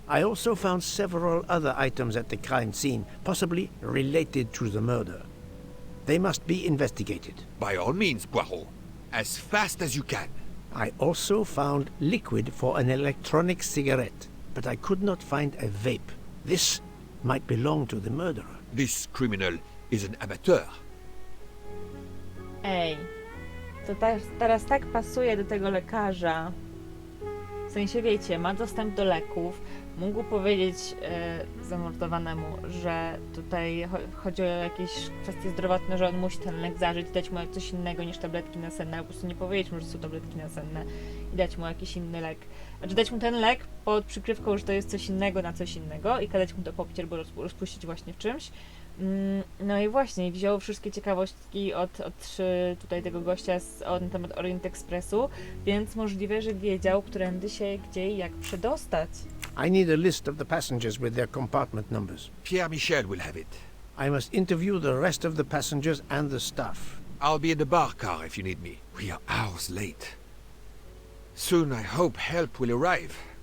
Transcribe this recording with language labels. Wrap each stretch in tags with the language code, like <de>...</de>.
<en>I also found several other items at the crime scene, possibly related to the murder. They must be investigated. By all means, Poirot. As fast as you can. I also found liquid for an electronic cigarette, but I could not find a vape. This might belong to the murderer. This criminal is an amateur.</en> <pl>Ej, to teraz tak pasuje do tego lekarza. W sensie, wiecie, ma dostęp do leków. Mógł powiedzieć zamordowanemu, że tutaj chodzi o jakieś kwestie zdrowotne, że on musi ten lek zażyć, dać mu coś innego niż tabletki nasenne, albo po prostu nie powiedzieć mu, że są tabletki nasenne i dać mu jakiś inny lek. Znaczy dać mu ten lek pod przykrywką, że to jest coś innego na coś innego i kazać mu to popić albo rozpuścić właśnie w czymś. No i właśnie, wziął wszystkie ciekawostki od tutaj tego gościa na temat Orient Expressu, więc możliwe, że wiedział, którędy się, gdzie i jak przedostać.</pl> <en>I need a list of the passengers with their compartment numbers. Pierre Michel will have it. I must interview the rest of the passengers and the staff. I'll be in the bar car if you need me. We are hours late. Soon I hope help will arrive.</en>